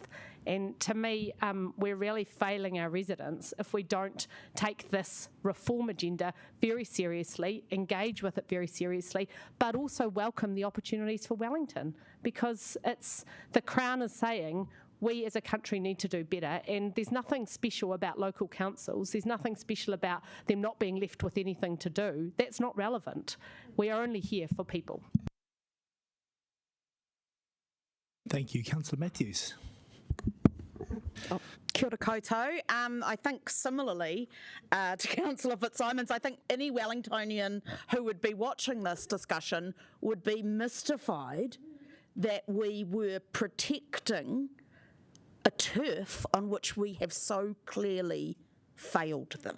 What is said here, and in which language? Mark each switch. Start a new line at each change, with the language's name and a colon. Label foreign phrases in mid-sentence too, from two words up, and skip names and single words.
English: And to me, we're really failing our residents if we don't take this reform agenda very seriously, engage with it very seriously, but also welcome the opportunities for Wellington, because the Crown is saying we as a country need to do better, and there's nothing special about local councils. There's nothing special about them not being left with anything to do. That's not relevant. We are only here for people. Thank you. Councillor Matthews.
Māori: Kia ora koutou.
English: I think similarly to Councillor Fitzsimons, I think any Wellingtonian who would be watching this discussion would be mystified that we were protecting a turf on which we have so clearly failed them.